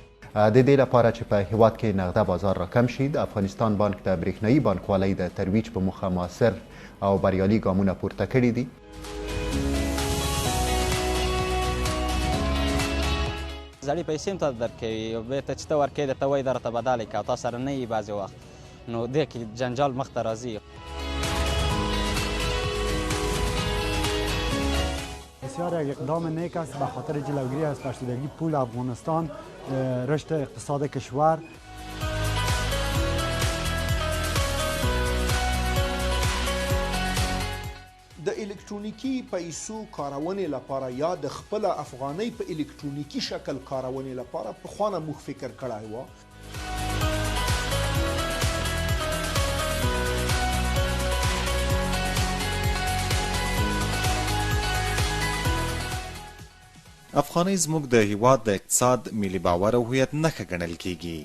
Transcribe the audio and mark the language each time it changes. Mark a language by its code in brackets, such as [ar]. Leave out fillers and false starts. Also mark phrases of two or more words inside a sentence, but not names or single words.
[ps] د دې لپاره چې په هیواد کې نقده بازار راکم شي د افغانستان بانک د برېښنایي بانکوالۍ د ترویج په موخه مؤثر او بریالي ګامونه پورته کړي دي. زړې پیسې هم تا درکوي او بېرته چې ته ورکوې درته وایي دا راته بدلې کړه او تا سره نه وي بعضې وخت نو دې کې جنجال مخ ته راځي. [fa] بسیار یک اقدام نیک است به خاطر جلوگیری از فرسودگی پول افغانستان، رشد اقتصاد کشور. [ps] د الکترونیکی پیسو کارونې لپاره یا د خپل افغانۍ په الکترونیکی شکل کارونې لپاره پخوانه موږ فکر کړی و. افغانۍ زموږ د هیواد د اقتصاد ملي باور او هویت نښه ګڼل کیږي.